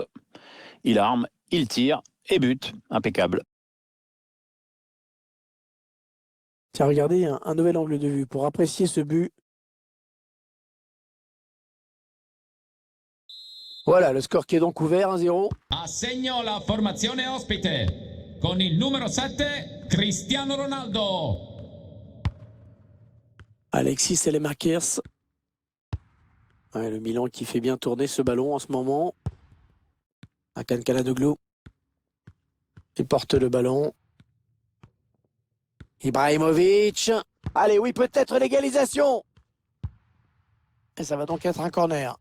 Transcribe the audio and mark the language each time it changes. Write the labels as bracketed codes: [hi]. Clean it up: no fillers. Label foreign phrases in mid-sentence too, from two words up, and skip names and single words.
[fr] Il arme, il tire et bute. Impeccable. Tiens, regardez, un nouvel angle de vue pour apprécier ce but. Voilà, le score qui est donc ouvert, 1-0. [it] Assegno la formazione ospite con il numero 7 Cristiano Ronaldo. Alexis Saelemaekers. [fr] Ouais, le Milan qui fait bien tourner ce ballon en ce moment. Hakan Çalhanoğlu. Il porte le ballon. Ibrahimovic. Allez, oui, peut-être l'égalisation. Et ça va donc être un corner.